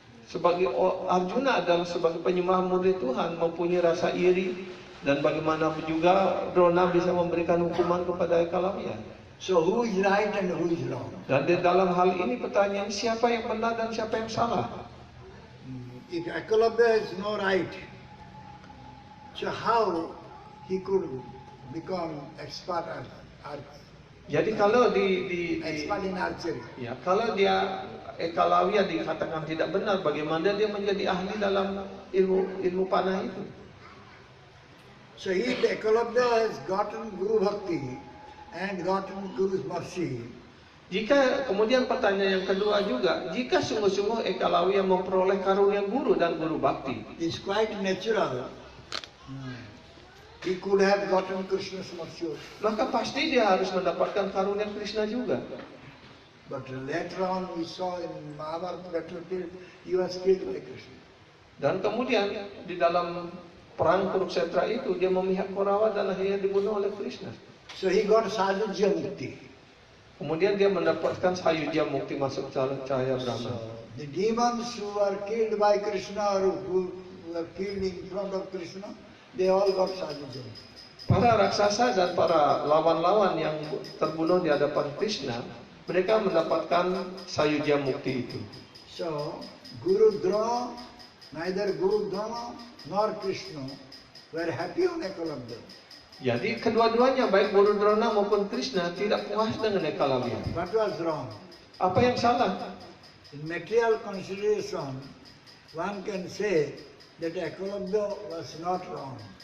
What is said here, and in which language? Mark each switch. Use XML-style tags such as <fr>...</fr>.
<id>Sebagai Arjuna adalah sebagai penyembah murid Tuhan mempunyai rasa iri dan bagaimana juga Drona bisa memberikan hukuman kepada Eklavya.</id> <en>So who is right and who is wrong?</en> <id>Dan di dalam hal ini pertanyaan siapa yang benar dan siapa yang salah?</id> <en>If Eklavya is no right, so how he could become expert</en> <id>Jadi kalau</id> <en>expert in archery?</en> <id>ya kalau dia Eklavya dikatakan tidak benar, bagaimana dia menjadi ahli dalam ilmu panah itu?</id> <en>So if Eklavya has gotten Guru Bhakti and gotten Guru's mercy,</en> <id>Jika kemudian pertanyaan yang kedua juga, jika sungguh-sungguh Eklavya memperoleh karunia guru dan guru bakti,</id> <en>it's quite natural. He could have gotten Krishna's mercy also.</en> <id>maka pasti dia harus mendapatkan karunia Krishna juga.</id> <en>But later on we saw in Mahabharata battlefield, he was killed by Krishna.</en> <id>Dan kemudian di dalam perang Kurukshetra itu dia memihak Korawa dan akhirnya dibunuh oleh Krishna.</id> <en>So he got Sajujya Mukti.</en> <id>Kemudian dia mendapatkan Sayujya Mukti masuk cahaya Brahma.</id> <en>So the demons who were killed by Krishna or who were killed in front of Krishna, they all got Sajujya Mukti.</en> <id>Para raksasa dan para lawan-lawan yang terbunuh di hadapan Krishna, mereka mendapatkan Sayujya Mukti itu.</id> <en>So Guru Drona, neither Guru Drona nor Krishna were happy on Ekalabya.</en> <id>Jadi kedua-duanya baik Guru Drona maupun Krishna tidak puas dengan Ekalawya.</id> <en>What was wrong?</en> <id>Apa yang salah?</id> <en>In material consideration, one can say that Ekalabya was not wrong.</en>